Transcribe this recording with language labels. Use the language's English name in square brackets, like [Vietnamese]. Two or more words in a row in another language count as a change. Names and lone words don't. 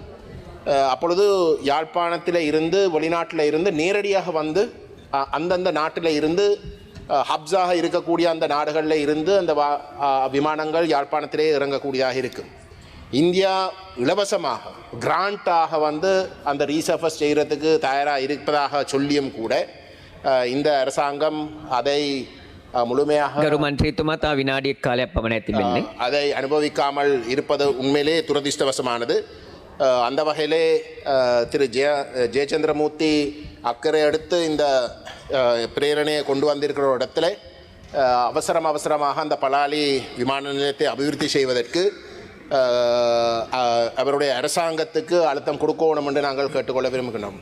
[Tamil] அப்பொழுது யாழ்ப்பாணத்தில் இருந்து வெளிநாட்டில் இருந்து நேரடியாக வந்து அந்தந்த நாட்டில் இருந்து ஹப்ஸாக இருக்கக்கூடிய அந்த நாடுகளில் இருந்து அந்த விமானங்கள் யாழ்ப்பாணத்திலே இறங்கக்கூடியதாக இருக்கும். இந்தியா இலவசமாக கிராண்டாக வந்து அந்த ரீசர்ஃபஸ் செய்கிறதுக்கு தயாராக இருப்பதாக சொல்லியும் கூட இந்த அரசாங்கம் அதை முழுமையாக [Sinhala] ගරු මන්ත්‍රීතුමා තා විනාඩියක් කාලයක් පමණ ඇතිබෙන්නේ. [Tamil] அதை அனுபவிக்காமல் இருப்பது உண்மையிலே துரதிர்ஷ்டவசமானது. அந்த வகையிலே திரு ஜெயச்சந்திரமூர்த்தி அக்கறை எடுத்து இந்த பிரேரணையை கொண்டு வந்திருக்கிற இடத்துல அவசரமாக அந்த பலாலி விமான நிலையத்தை அபிவிருத்தி செய்வதற்கு அவருடைய அரசாங்கத்துக்கு அழுத்தம் கொடுக்கணும் என்று நாங்கள் கேட்டுக்கொள்ள விரும்புகின்றோம்.